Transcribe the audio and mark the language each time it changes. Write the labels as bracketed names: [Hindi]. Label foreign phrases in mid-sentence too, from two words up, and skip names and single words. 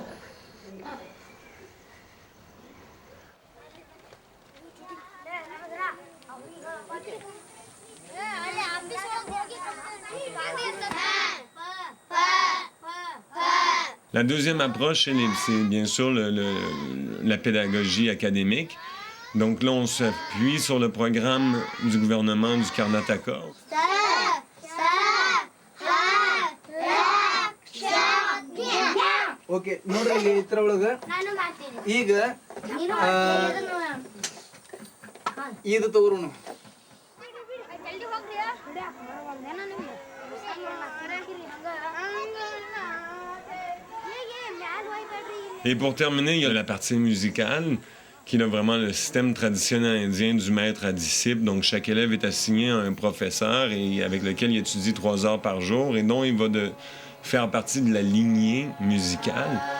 [French] La deuxième approche, c'est bien sûr la pédagogie académique. Donc là, on s'appuie sur le programme du gouvernement du Karnataka. [Kannada] OK, ನೋಡ್ರಿ ಇಲ್ಲಿ ಇದ್ರೊಳಗ ಈಗ ಇದು ತಗೋರೋಣ. [French] Et pour terminer, il y a la partie musicale, qui est vraiment le système traditionnel indien du maître à disciple. Donc, chaque élève est assigné à un professeur et avec lequel il étudie 3 heures par jour et dont il va faire partie de la lignée musicale.